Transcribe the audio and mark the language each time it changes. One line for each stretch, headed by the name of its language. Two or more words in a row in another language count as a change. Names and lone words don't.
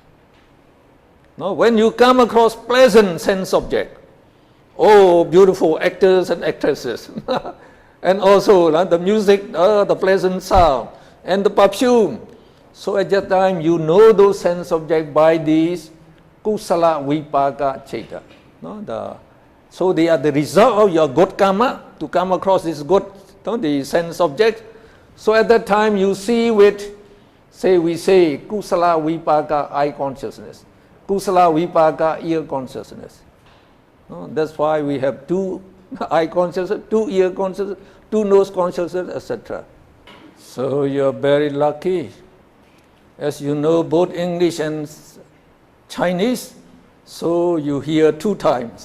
English: Now, when you come across pleasant sense object, oh, beautiful actors and actresses, and also the music, the pleasant sound, and the perfume. So at that time, you know those sense objects by these
Pali: kusala vipaka cheta.
English: So they are the result of your good karma to come across this good, the sense object. So at that time, you see with, we say
Pali: kusala vipaka
English: eye consciousness,
Pali: kusala vipaka
English: ear consciousness. That's why we have 2 eye consciousness, 2 ear consciousness, 2 nose consciousness, etc. So you're very lucky. As you know both English and Chinese, so you hear 2 times.